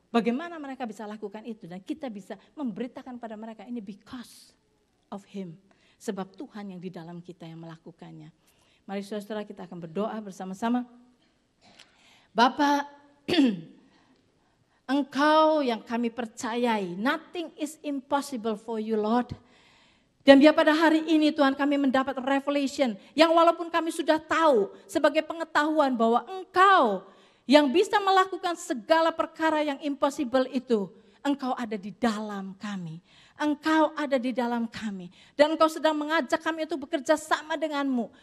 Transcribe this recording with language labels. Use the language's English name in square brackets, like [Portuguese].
[Indonesian] Bagaimana mereka bisa lakukan itu? Dan kita bisa memberitakan pada mereka ini [English] because of Him. [Indonesian] Sebab Tuhan yang di dalam kita yang melakukannya. Mari saudara kita akan berdoa bersama-sama. Bapa, Engkau yang kami percayai. [English] Nothing is impossible for you Lord. [Indonesian] Dan biar pada hari ini Tuhan kami mendapat revelation. Yang walaupun kami sudah tahu sebagai pengetahuan bahwa Engkau yang bisa melakukan segala perkara yang impossible itu, Engkau ada di dalam kami. Engkau ada di dalam kami. Dan Engkau sedang mengajak kami untuk bekerja sama denganmu.